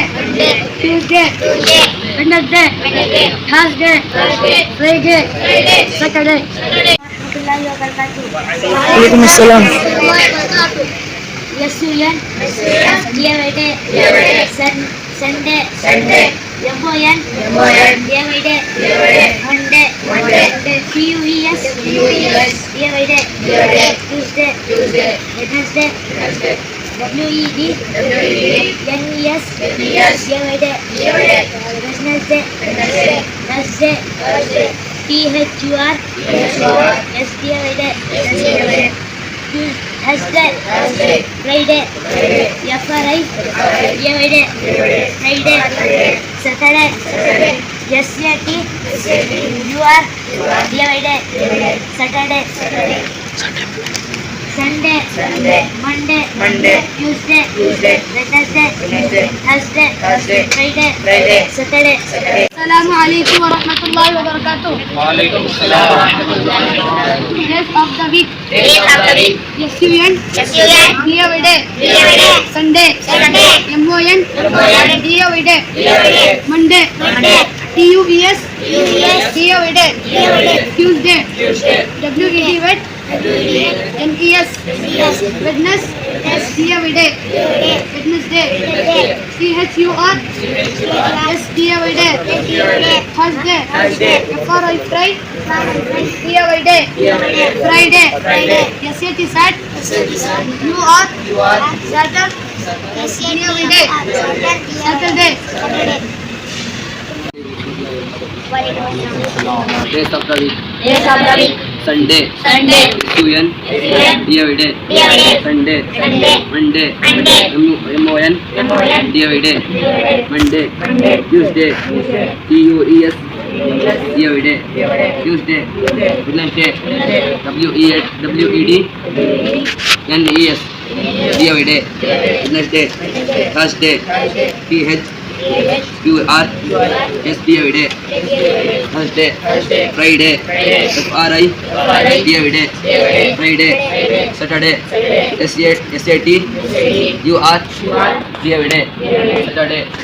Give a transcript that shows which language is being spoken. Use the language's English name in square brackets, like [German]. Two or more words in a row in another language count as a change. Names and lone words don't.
[English] Tuesday. Wednesday. Thursday. Friday. Saturday. [Arabic] Waalaikumsalam. [English] SUN DAY. Sunday. M-O-N, D-A-Y-D, Monday, T-U-E-S, D-A-Y-D, Tuesday, Wednesday, W-E-D, N-E-S, D-A-Y-D, Wednesday, Thursday, T-H-U-R, S-D-A-Y-D, Thursday, Friday, F-R-I, D-A-Y-D, Friday, Saturday, S-A-T-U-R, D-A-Y-D, Saturday, Sunday, Monday, Tuesday, Wednesday, Thursday, Friday, Saturday. [Arabic] السلام عليكم ورحمة الله وبركاته. وعليكم السلام ورحمة الله وبركاته. [English] Days of the week. S-U-N, S-U-N, D-A-Y-D, Sunday, M-O-N, D-A-Y-D, Monday, T-U-E-S, D-A-Y-D, Tuesday, W-E-D, N-E-S, Wednesday, D-A-Y-D, Wednesday, T-H-U-R, S-D-A-Y-D, Thursday, F-R-I, D-A-Y-D, Friday, S-A-T, U-R, Saturday, D-A-Y-D, Saturday. Days of the week. Sunday. S-U-N, D-A-Y-D, Sunday. Monday, M-O-N, D-A-Y-D, Monday. Tuesday, T-U-E-S, D-A-Y-D, Tuesday. Wednesday, W-E-D, N-E-S, D-A-Y-D, Wednesday. Thursday, T-H-U-R, S-D-A-Y-D, Thursday. Friday, F-R-I, D-A-Y-D, Friday. Saturday, S-A-T-U-R, D-A-Y-D, Saturday.